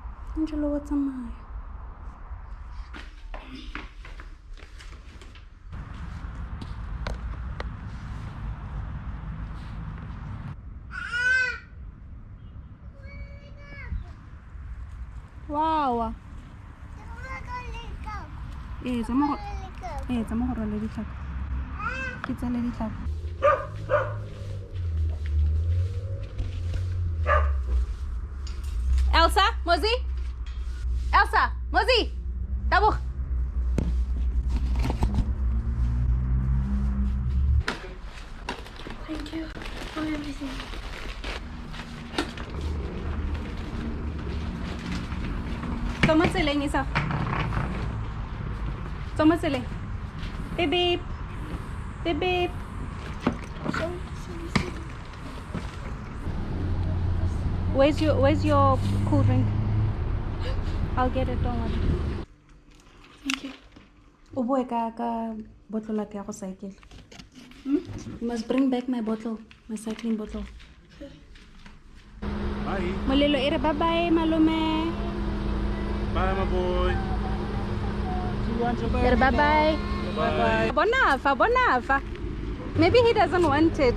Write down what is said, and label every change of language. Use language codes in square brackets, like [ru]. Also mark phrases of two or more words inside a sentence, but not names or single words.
[en] Angelo, what's on my? Wow. [tn] Tsamaya go rwala ditlhako. Ke tsale ditlhako. Elsa, Mozi? Elsa, Mozi! Tabo. [en] Thank you for everything. [tn] Toma tseleng isa. Toma tseleng. [en] Beep beep. Beep beep. Where's your cool drink? I'll get it, don't worry. Thank you. [tn] O boe ka bottle la ya go cycle. [en] You must bring back my bottle, my cycling bottle. Bye. [tn] Molelo ere [en] bye bye [tn] malume. [en] Bye, my boy. See you on your [tn] Ere [en] bye bye. Bye. Bonafa. Maybe he doesn't want it.